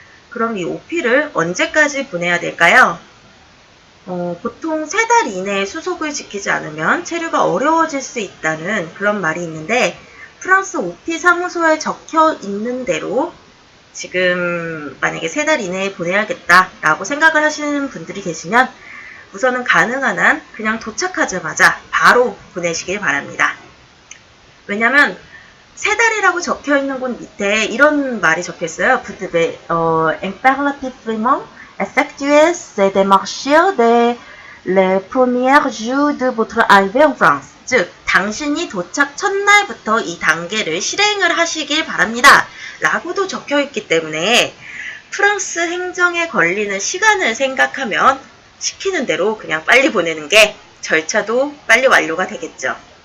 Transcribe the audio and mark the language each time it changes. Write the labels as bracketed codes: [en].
[ko] 그럼 이 OP를 언제까지 보내야 될까요? 보통 3달 이내에 수속을 지키지 않으면 체류가 어려워질 수 있다는 그런 말이 있는데 프랑스 OP 사무소에 적혀 있는 대로 지금 만약에 3달 이내에 보내야겠다라고 생각을 하시는 분들이 계시면 우선은 가능한 한 그냥 도착하자마자 바로 보내시길 바랍니다. 왜냐면 3달이라고 적혀있는 곳 밑에 이런 말이 적혀있어요. [fr] Vous devez impérativement effectuer ces démarches dès les premiers jours de votre arrivée en France. [ko] 즉, 당신이 도착 첫날부터 이 단계를 실행을 하시길 바랍니다. 라고도 적혀있기 때문에 프랑스 행정에 걸리는 시간을 생각하면 시키는 대로 그냥 빨리 보내는 게 절차도 빨리 완료가 되겠죠.